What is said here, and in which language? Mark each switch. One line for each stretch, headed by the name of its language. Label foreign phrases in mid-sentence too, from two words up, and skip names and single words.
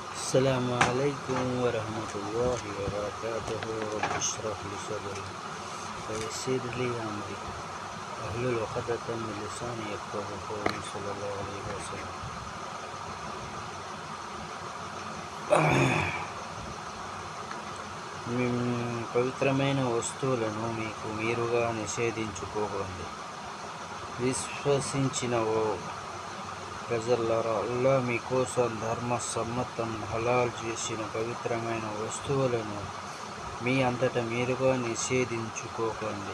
Arabic: السلام عليكم ورحمة الله وبركاته. رب اشرح لي صدري ويسر لي أمري واحلل عقدة من لساني يفقهوا قولي. صلى الله عليه وسلم.
Telugu: పవిత్రమైన వస్తువులను మీకు మీరుగా నిషేధించుకోకండి. విశ్వసించిన ఓ ప్రజలారా, అల్లాహ్ మీకోసం ధర్మ సమ్మతం హలాల్ చేసిన పవిత్రమైన వస్తువులను మీ అంతటా మీరుగా నిషేధించుకోకండి.